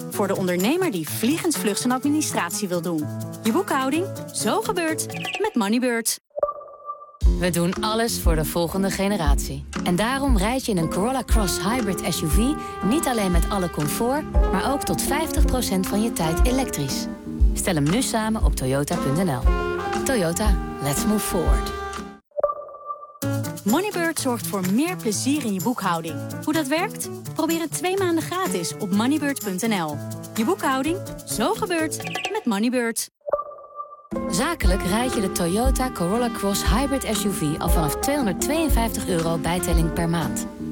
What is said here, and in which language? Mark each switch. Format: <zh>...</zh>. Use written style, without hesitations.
<nl>Voor de ondernemer die vliegend vlug zijn administratie wil doen. Je boekhouding, zo gebeurt met Moneybird. We doen alles voor de volgende generatie. En daarom rijd je in een Corolla Cross Hybrid SUV niet alleen met alle comfort, maar ook tot 50% van je tijd elektrisch. Stel hem nu samen op toyota.nl.</nl> <en>Toyota, let's move forward.</en> <nl>Moneybird zorgt voor meer plezier in je boekhouding. Hoe dat werkt? Probeer het 2 maanden gratis op moneybird.nl. Je boekhouding, zo gebeurt met Moneybird. Zakelijk rijd je de Toyota Corolla Cross Hybrid SUV al vanaf €252 bijtelling per maand.</nl>